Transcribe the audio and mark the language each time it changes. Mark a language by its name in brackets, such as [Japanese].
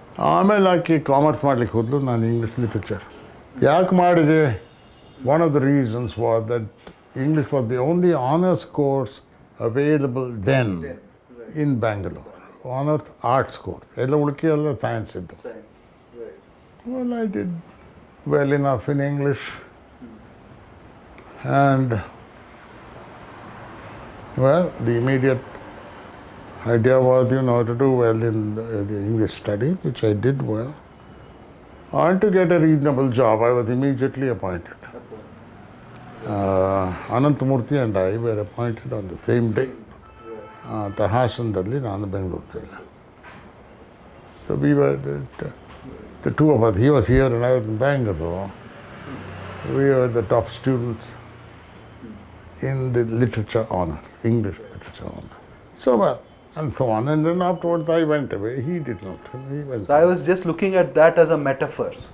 [Kannada] ಆಮೇಲೆ ಆಕೆ ಕಾಮರ್ಸ್ ಮಾಡ್ಲಿಕ್ಕೆ ಹೋದ್ಲು, ನಾನು ಇಂಗ್ಲೀಷ್ ಲಿಟ್ರೇಚರ್. ಯಾಕೆ ಮಾಡಿದೆ? [English] One of the reasons was that English was the only honours course available then in Bangalore. [Kannada] Honours arts course, ಎಲ್ಲ ಉಳ್ಕೆ ಎಲ್ಲ ಸೈನ್ಸ್ ಇದ್ದು. [English] Well, I did well enough in English. And, well, the immediate idea was, to do well in the English study, which I did well. And to get a reasonable job, I was immediately appointed. Anantamurthy and I were appointed on the same day. [Kannada] Hasanದಲ್ಲಿ ನಾನು ಬೆಂಗಳೂರಿನಲ್ಲಿ. [English] So we were the two of us. He was here and I was in Bangalore. We were the top students in the literature honors, English literature honors. So well, and so on. And then afterwards I went away. He did not. He went So I was just looking at that as a metaphor.